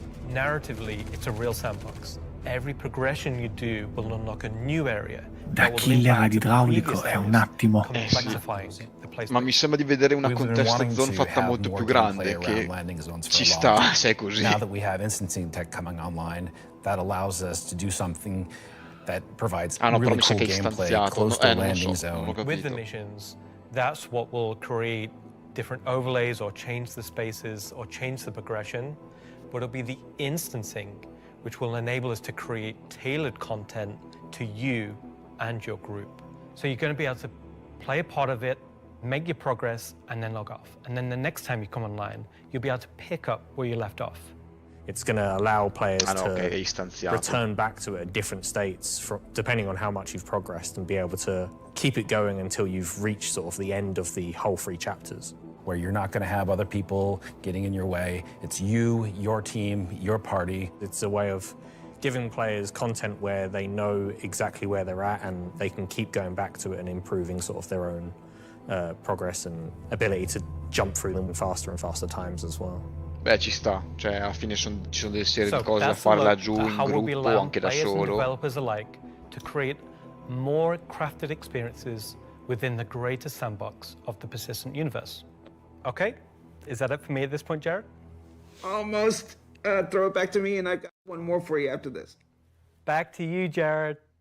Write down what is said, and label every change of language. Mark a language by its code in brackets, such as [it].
[en] Narratively, it's a real sandbox. Every progression you do will unlock a new area. [it] Da killer ad idraulico è un attimo. Ma mi sembra di vedere una contest zone fatta molto più grande, che ci sta, se è così. [en] Now that we have instancing tech coming online, that allows us to do something that provides really cool gameplay close to the landing zone. With the missions, that's what will create different overlays or change the spaces or change the progression, but it'll be the instancing which will enable us to create tailored content to you and your group. So you're going to be able to play a part of it, make your progress, and then log off. And then the next time you come online, you'll be able to pick up where you left off. It's going to allow players to return back to it at different states, depending on how much you've progressed, and be able to keep it going until you've reached sort of the end of the whole 3 chapters. Where you're not going to have other people getting in your way. It's you, your team, your party. It's a way of giving players content where they know exactly where they're at and they can keep going back to it and improving sort of their own progress and ability to jump through them in faster and faster times as well. [it] Beh, ci sta, cioè alla fine ci sono delle serie di cose da fare laggiù in gruppo, anche da solo. [en] Developers alike to create more crafted experiences within the greater sandbox of the persistent universe. Okay, is that it for me at this point, Jared? Almost. Throw it back to me, and I've got one more for you after this. Back to you, Jared.